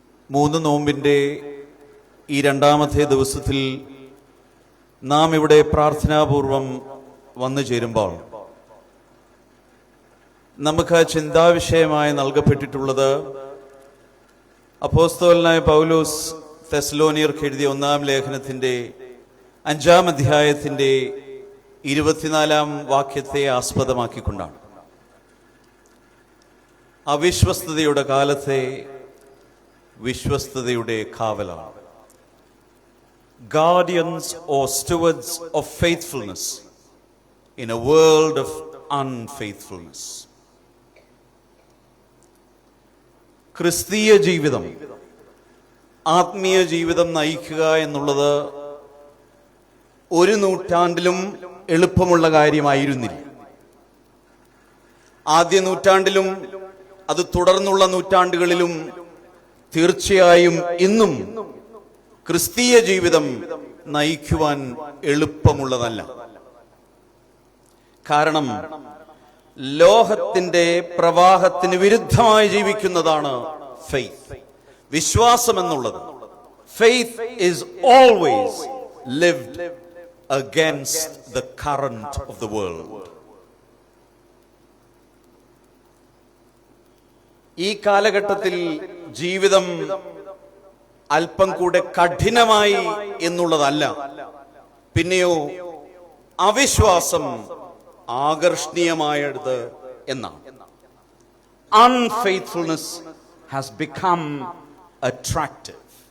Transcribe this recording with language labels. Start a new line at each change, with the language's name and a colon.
Malayalam: 3 നോമ്പിൻ്റെ ഈ രണ്ടാമത്തെ ദിവസത്തിൽ നാം ഇവിടെ പ്രാർത്ഥനാപൂർവം വന്നു ചേരുമ്പോൾ നമുക്ക് ചിന്താവിഷയമായി നൽകപ്പെട്ടിട്ടുള്ളത് അപ്പോസ്തലനായ പൗലോസ് തെസ്സലോനിയർക്ക് എഴുതിയ 1-ാം ലേഖനത്തിൻ്റെ 5-ാം അധ്യായത്തിൻ്റെ 24-ാം വാക്യത്തെ ആസ്പദമാക്കിക്കൊണ്ടാണ്. അവിശ്വസ്തതയുടെ കാലത്തെ വിശ്വസ്തതയുടെ കാവലാണ്.
English: Guardians or stewards of faithfulness in a world of unfaithfulness.
Malayalam: ക്രിസ്തീയ ജീവിതം, ആത്മീയ ജീവിതം നയിക്കുക എന്നുള്ളത് ഒരു നൂറ്റാണ്ടിലും എളുപ്പമുള്ള കാര്യമായിരുന്നില്ല. ആദ്യ നൂറ്റാണ്ടിലും അത് തുടർന്നുള്ള നൂറ്റാണ്ടുകളിലും തീർച്ചയായും ഇന്നും ക്രിസ്തീയ ജീവിതം നയിക്കുവാൻ എളുപ്പമുള്ളതല്ല. കാരണം ലോകത്തിന്റെ പ്രവാഹത്തിന് വിരുദ്ധമായി ജീവിക്കുന്നതാണ് ഫെയ്ത്ത്, വിശ്വാസം എന്നുള്ളത്.
English: Faith is always lived against the current of the world.
Malayalam: ഈ കാലഘട്ടത്തിൽ ജീവിതം അല്പം കൂടെ കഠിനമായി എന്നുള്ളതല്ല, പിന്നെയോ അവിശ്വാസം ആകർഷണീയമായത് എന്നാണ്.
English: Unfaithfulness has become attractive.